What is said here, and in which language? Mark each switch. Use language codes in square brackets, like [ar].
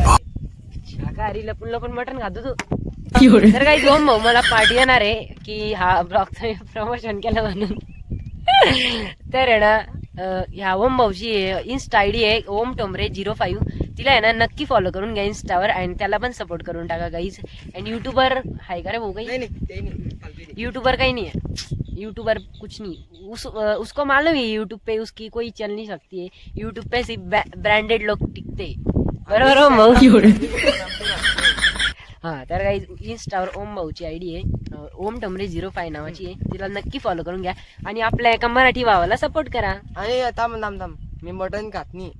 [mr] शाकाहारी लपून मटन खातो तू. तर काही ओम भाऊ मला पार्टी येणार आहे की हा ब्लॉगचं प्रमोशन केलं म्हणून. तर आहे ना ह्या ओम भाऊची इन्स्टा आयडी आहे ओम टोमरे 05. तिला आहे ना नक्की फॉलो करून घ्या इन्स्टावर आणि त्याला पण सपोर्ट करून टाका गाईज. आणि युट्यूबर आहे का रे भाऊ? [hi] काही यूट्यूबर काही नहीं है. यूट्यूबर कुछ नहीं. उसको मालूम है यूट्यूब पे उसकी कोई चल नहीं सकती है. यूट्यूब पे सिर्फ ब्रँडेड लोग टिकते. बरोबर ओम भाऊ? [mr] हा तर काही इंस्टावर ओम भाऊची आयडी आहे ओम टोमरे 05 नावाची आहे. तिला नक्की फॉलो करून घ्या आणि आपल्या एका मराठी भावाला सपोर्ट करा. आणि थांब मी मटन खात नाही.